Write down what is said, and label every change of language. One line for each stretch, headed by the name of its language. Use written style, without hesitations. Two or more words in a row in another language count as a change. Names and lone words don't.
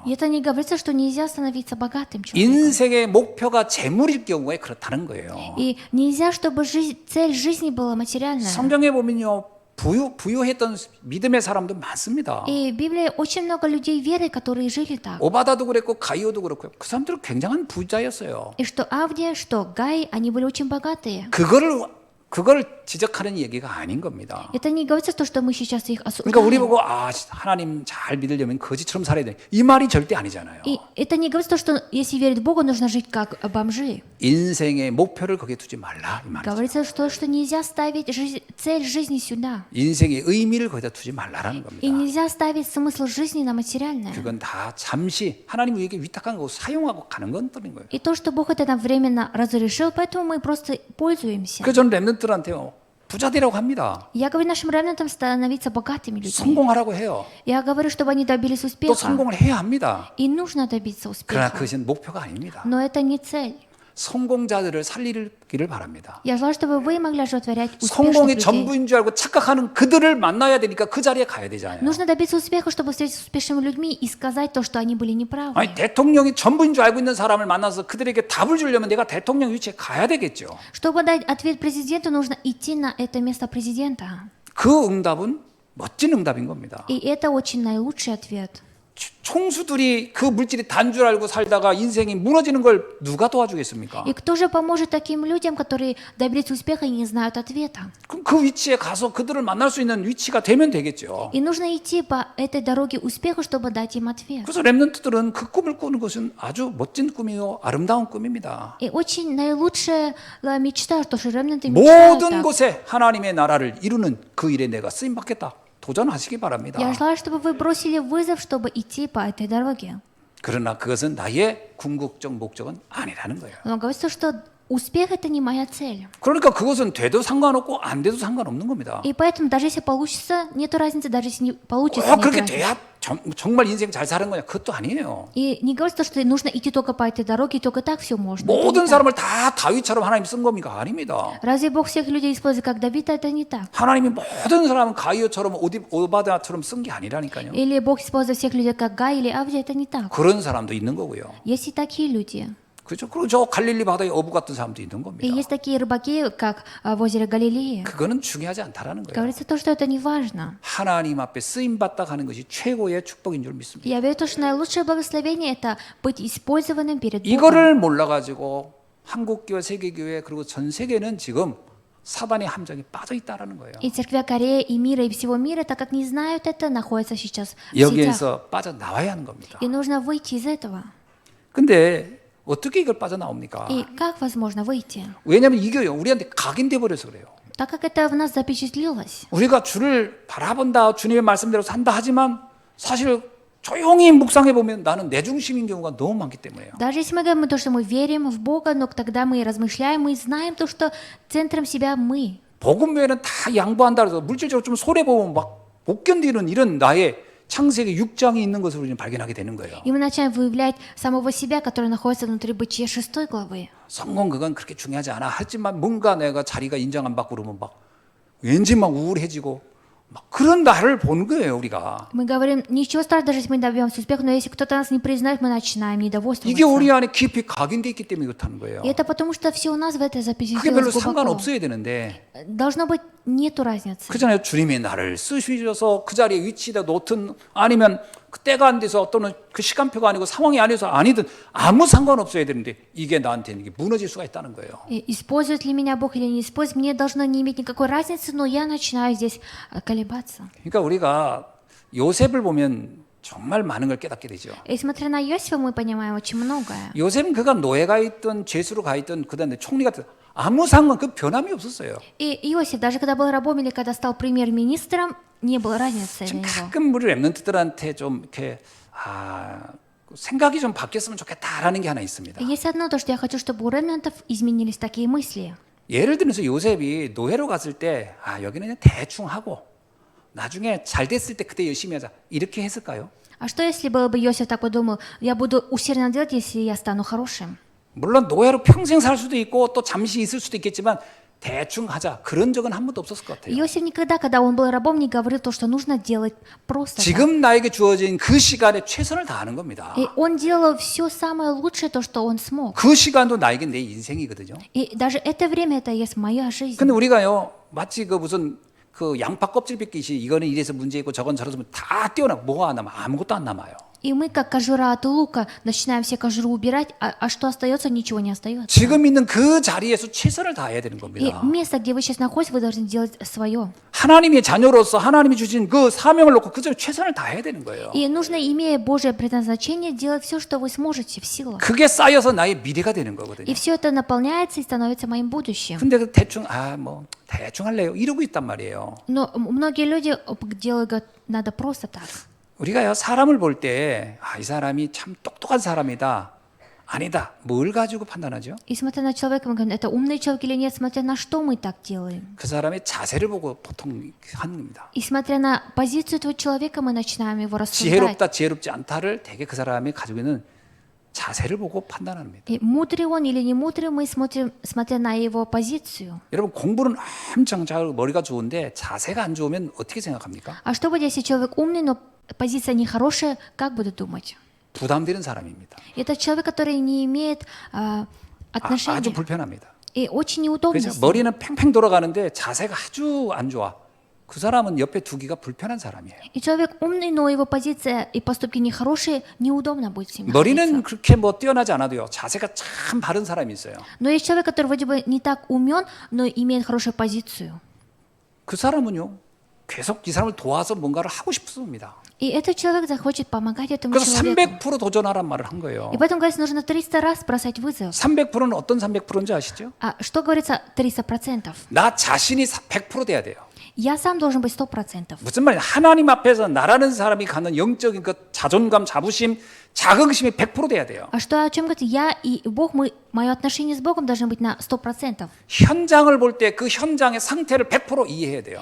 Russian: И это не говорится, что нельзя становиться богатым человеком.
Korean: 인생의 목표가 재물일 경우에 그렇다는 거예요.
Russian: И нельзя, чтобы цель жизни была материальная.
Korean: 성경에 보면요 부유했던 믿음의 사람도 많습니다.
Russian: И в Библии очень много людей веры, которые жили так.
Korean: 오바다도 그랬고 가이오도 그렇고요. 그 사람들은 굉장한 부자였어요.
Russian: И что Авдия, что Гай, они были очень богатые.
Korean: 그거를 그걸 지적하는 얘기가 아닌 겁니다.
Russian: Это не говорится то, что мы сейчас их
Korean: 그러니까 우리
Russian: осуждаем.
Korean: 보고 하나님 잘 믿으려면 거지처럼 살아야 돼. 이 말이 절대 아니잖아요.
Russian: И это не говорится то, что если верить Богу, нужно жить как бомжи.
Korean: 인생의 목표를 거기에 두지 말라 이 말이죠.
Russian: Говорится, что нельзя ставить цель жизни сюда.
Korean: 인생의 의미를 거기다 두지 말라라는
Russian: И
Korean: 겁니다.
Russian: нельзя ставить смысл жизни на материальное.
Korean: 그건 다 잠시 하나님 우리에게 위탁한 거 사용하고 가는 건 떠는 거예요.
Russian: И то, что Бог это нам временно разрешил, поэтому мы просто пользуемся.
Korean: 그 저는 렘넌트들한테요 부자 되라고 합니다.
Russian: Я говорю нашим ремнантам становиться богатыми людьми.
Korean: 성공하라고 해요.
Russian: Я говорю, чтобы они добились
Korean: 또
Russian: успеха.
Korean: 성공을 해야 합니다.
Russian: И нужно добиться
Korean: 그러나
Russian: успеха.
Korean: 그것은 목표가 아닙니다.
Russian: Но это не цель.
Korean: 성공자들을 살리기를 바랍니다.
Russian: Я желаю, чтобы вы могли оживотворять успешных
Korean: 성공이
Russian: людей.
Korean: 전부인 줄 알고 착각하는 그들을 만나야 되니까 그 자리에 가야 되잖아요.
Russian: Нужно добиться успеха, чтобы встретиться с успешными людьми и сказать то, что они были неправы.
Korean: 아니 대통령이 전부인 줄 알고 있는 사람을 만나서 그들에게 답을 주려면 내가 대통령 위치에 가야 되겠죠.
Russian: Чтобы дать ответ президенту, нужно идти на это место президента.
Korean: 그 응답은 멋진 응답인 겁니다.
Russian: И это очень наилучший ответ.
Korean: 총수들이 그 물질이 단 줄 알고 살다가 인생이 무너지는 걸 누가 도와주겠습니까?
Russian: И кто же поможет таким людям, которые добились успеха и не знают ответа?
Korean: 그럼 그 위치에 가서 그들을 만날 수 있는 위치가 되면 되겠죠.
Russian: И нужно идти по этой дороге успеха, чтобы дать им ответ.
Korean: 그래서 렘넌트들은 그 꿈을 꾸는 것은 아주 멋진 꿈이요 아름다운 꿈입니다.
Russian: И очень наилучшая мечта, что ремнанты мечтают
Korean: 모든
Russian: так.
Korean: 곳에 하나님의 나라를 이루는 그 일에 내가 쓰임 받겠다. 도전하시기 바랍니다.
Russian: Я желаю, чтобы вы бросили вызов, чтобы идти по этой дороге.
Korean: 그러나 그것은 나의 궁극적 목적은 아니라는 거예요.
Russian: Но говорится, что успех это не моя цель.
Korean: 그러니까 그것은 돼도 상관없고 안 돼도 상관없는 겁니다.
Russian: И поэтому даже если получится, нету разницы, даже если не получится,
Korean: 꼭
Russian: нету
Korean: 그렇게
Russian: разницы.
Korean: 돼야 정말 인생 잘 사는 거냐? 그것도 아니에요.
Russian: И не говорится, что нужно идти только по этой дороге, и только так все можно. Это не
Korean: 모든
Russian: так.
Korean: 사람을 다 다윗처럼 하나님 쓴 겁니까? 아닙니다.
Russian: Разве Бог всех людей использует как Давида? Это не так.
Korean: 하나님이 모든 사람은 가이오처럼 오바다처럼 쓴 게 아니라니까요.
Russian: Или Бог использует всех людей как Гай или Авдия? Это не так.
Korean: 그런 사람도 있는 거고요.
Russian: Есть и такие люди.
Korean: 그렇죠? 그리고 저 갈릴리 바다에 어부 같은 사람도 있는
Russian: И
Korean: 겁니다.
Russian: есть такие рыбаки, как в озере Галилеи.
Korean: 그거는 중요하지 않다라는 거예요.
Russian: Говорится то, что это не важно.
Korean: 하나님 앞에 쓰임 받다 가는 것이 최고의 축복인 줄 믿습니다.
Russian: Я верю, что наилучшее благословение это быть использованным перед Богом.
Korean: 이거를 몰라 가지고 한국교회, 세계교회 그리고 전 세계는 지금 사단의 함정에 빠져 있다라는 거예요.
Russian: И церквя Кореи, и мира, и всего мира, так как не знают это, находятся сейчас в сетях.
Korean: 여기에서 빠져 나와야 하는 겁니다.
Russian: И нужно выйти из этого.
Korean: 근데 어떻게 이걸 빠져나옵니까?
Russian: И как возможно выйти?
Korean: 왜냐하면 이게 우리한테 각인돼 버려서 그래요.
Russian: Так как это в нас запечатлелось.
Korean: 우리가 주를 바라본다, 주님의 말씀대로 산다 하지만 사실 조용히 묵상해 보면 나는 내 중심인 경우가 너무 많기 때문에요.
Russian: Даже если мы говорим то, что мы верим в Бога, но тогда мы размышляем, мы знаем то, что центром себя мы.
Korean: 복음 외에는 다 양보한다 해서 물질적으로 좀 손해 보면 막 못 견디는 이런 나의 창세기 6장이 있는 것을 우리는 발견하게 되는 거예요.
Russian: И мы начинаем выявлять самого себя, который находится внутри Бытия 6 главы.
Korean: 성공 그건 그렇게 중요하지 않아. 하지만 뭔가 내가 자리가 인정 안 받고 그러면 막 왠지 막 우울해지고 막 그런 나를 보는 거예요, 우리가.
Russian: Мы говорим, ничего страшного, даже если мы добьемся успеха, но если кто-то нас не признает, мы начинаем
Korean: 이게
Russian: недовольствоваться.
Korean: 우리 안에 깊이 각인돼 있기 때문에 그렇다는 거예요.
Russian: И это потому, что все у нас в этой
Korean: 그게 별로
Russian: запечатлелось глубоко.
Korean: 상관없어야 되는데
Russian: Должно быть, нету разницы.
Korean: 그잖아요. 주님이 나를 쓰셔서 그 자리에 위치다 놓든 아니면 그 때가 안 돼서 또는 그 시간표가 아니고 상황이 아니어서 아니든 아무 상관없어야 되는데 이게 나한테는 이게 무너질 수가 있다는 거예요.
Russian: И использует ли меня Бог или не использует, мне должно не иметь никакой разницы, но я начинаю здесь колебаться.
Korean: 그러니까 우리가 요셉을 보면 정말 많은 걸 깨닫게 되죠.
Russian: И смотря на Иосифа, мы понимаем очень многое.
Korean: 요셉은 그가 노예가 있던 죄수로 가 있던 그다음에 총리가 됐던 아무 상관 그 변함이 없었어요.
Russian: И Иосиф, даже когда был рабом или когда стал премьер-министром, не было разницы для
Korean: 지금
Russian: него.
Korean: 가끔 우리 랩런트들한테 좀 이렇게 생각이 좀 바뀌었으면 좋겠다라는 게 하나 있습니다.
Russian: Есть одно, то, что я хочу, чтобы у ремнантов изменились такие мысли.
Korean: 예를 들어서 요셉이 노예로 갔을 때 여기는 그냥 대충 하고 나중에 잘 됐을 때 그때 열심히 하자 이렇게 했을까요?
Russian: А что, если было бы Иосиф так подумал, я буду усердно делать, если я стану хорошим?
Korean: 물론 노예로 평생 살 수도 있고 또 잠시 있을 수도 있겠지만 대충 하자 그런 적은 한 번도 없었을 것 같아요.
Russian: Иосиф никогда, когда он был рабом, не говорил то, что нужно делать просто так.
Korean: 지금 나에게 주어진 그 시간에 최선을 다하는 겁니다.
Russian: И он делал все самое лучшее, то, что он смог.
Korean: 그 시간도 나에게 내 인생이거든요.
Russian: И даже это время, это есть моя жизнь.
Korean: 근데 우리가요 마치 그 무슨 그 양파 껍질 벗기시 이거는 이래서 문제 있고 저건 저래서 다 떼어나 뭐가 안 남아 아무것도 안 남아요.
Russian: И мы, как кожура от лука, начинаем все кожуру убирать, а что остается, ничего не остается.
Korean: 지금 있는 그 자리에서 최선을 다해야 되는
Russian: И
Korean: 겁니다.
Russian: место, где вы сейчас находитесь, вы должны делать свое.
Korean: 하나님의 자녀로서 하나님이 주신 그 사명을 놓고 그 점에 최선을 다해야 되는 거예요.
Russian: И нужно, имея Божье предназначение, делать все, что вы сможете в силах.
Korean: 그게 쌓여서 나의 미래가 되는 거거든요.
Russian: И все это наполняется и становится моим будущим.
Korean: 근데 그 대충 뭐 대충 할래요 이러고 있단 말이에요.
Russian: Но многие люди делают, говорят, надо просто так.
Korean: 우리가요 사람을 볼 때 이 사람이 참 똑똑한 사람이다 아니다 뭘 가지고 판단하죠?
Russian: И смотря на человека, мы говорим, это умный человек или нет, смотря на что мы так делаем.
Korean: 그 사람의 자세를 보고 보통 하는 겁니다.
Russian: И смотря на позицию этого человека, мы начинаем его рассуждать.
Korean: 지혜롭다 지혜롭지 않다를 되게 그 사람이 가지고 있는 자세를 보고 판단합니다.
Russian: И мудрый он или не мудрый, мы смотрим, смотря на его позицию.
Korean: 여러분 공부는 엄청 잘 머리가 좋은데 자세가 안 좋으면 어떻게 생각합니까?
Russian: А что будет, если человек умный, но позиция нехорошая, как будут думать?
Korean: 부담되는 사람입니다.
Russian: Это человек, который не имеет отношения.
Korean: 아주 불편합니다.
Russian: И очень неудобно.
Korean: 그렇죠?
Russian: с ним.
Korean: 머리는 팽팽 돌아가는데 자세가 아주 안 좋아. 그 사람은 옆에 두기가 불편한 사람이에요.
Russian: И человек умный, но его позиция и поступки нехорошие, неудобно будет с ним
Korean: 머리는
Russian: находиться.
Korean: 그렇게 뭐 뛰어나지 않아도요. 자세가 참 바른 사람이 있어요.
Russian: Но есть человек, который вроде бы не так умен, но имеет хорошую позицию.
Korean: 그 사람은요. 계속 이 사람을 도와서 뭔가를 하고 싶습니다.
Russian: И этот человек захочет помогать этому
Korean: 그래서
Russian: человеку.
Korean: 300% 도전하란 말을 한 거예요.
Russian: И поэтому, говорится, нужно 300 раз бросать вызов.
Korean: 300%는 어떤 300%인지 아시죠?
Russian: А что говорится 300%?
Korean: 나 자신이 100% 돼야 돼요.
Russian: Я сам должен быть 100%.
Korean: 무슨 말이냐? 하나님 앞에서 나라는 사람이 갖는 영적인 그 자존감, 자부심, 자긍심이 100% 돼야 돼요.
Russian: А что о чем говорит? Я и Бог, мое отношение с Богом должно быть на 100%.
Korean: 현장을 볼 때 그 현장의 상태를 100% 이해해야 돼요.